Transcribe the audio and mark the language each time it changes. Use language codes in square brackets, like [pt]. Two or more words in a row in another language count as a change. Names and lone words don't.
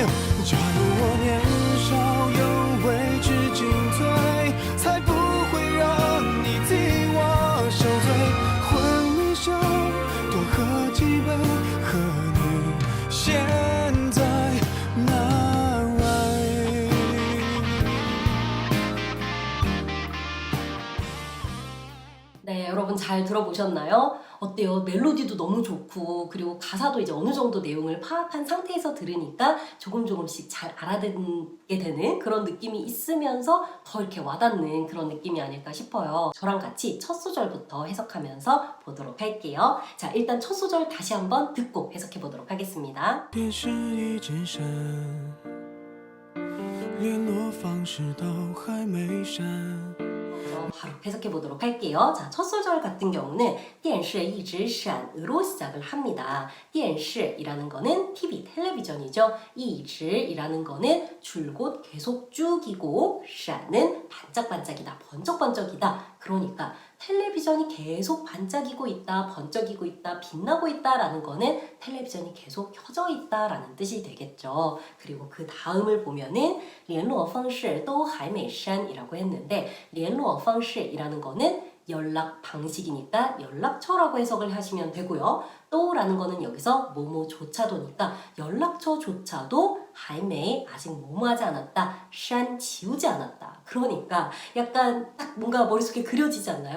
[zh] 假如我年少有为知进退，才不会让你替我受罪。混迷酒，多喝几杯，和你现在难为。 [ko] 네, 여러분 잘 들어보셨나요? 어때요? 멜로디도 너무 좋고 그리고 가사도 이제 어느 정도 내용을 파악한 상태에서 들으니까 조금씩 잘 알아듣게 되는 그런 느낌이 있으면서 더 이렇게 와닿는 그런 느낌이 아닐까 싶어요. 저랑 같이 첫 소절부터 해석하면서 보도록 할게요. 자, 일단 첫 소절 다시 한번 듣고 해석해 보도록 하겠습니다. [zh] 电视一直闪，联络方式都还没删。 [ko] 바로 해석해 보도록 할게요. 자, 첫 소절 같은 경우는 [zh] 电视一直闪 [ko] 으로 시작을 합니다. 电视 이라는 거는 TV, 텔레비전이죠. 一直 이라는 거는 줄곧 계속 쭉이고 闪은 반짝반짝이다, 번쩍번쩍이다. 그러니까 텔레비전이 계속 반짝이고 있다, 번쩍이고 있다, 빛나고 있다라는 거는 텔레비전이 계속 켜져 있다라는 뜻이 되겠죠. 그리고 그 다음을 보면은 [zh] 联络方式都还没删 [ko] 이라고 했는데 [zh] 联络方式 [ko] 이라는 거는 연락 방식이니까 연락처라고 해석을 하시면 되고요. 또라는 거는 여기서 뭐뭐조차도니까 연락처조차도 [zh] 还没 [ko] 아직 뭐뭐하지 않았다, 删 지우지 않았다. 그러니까 약간 딱 뭔가 머릿속에 그려지지 않나요?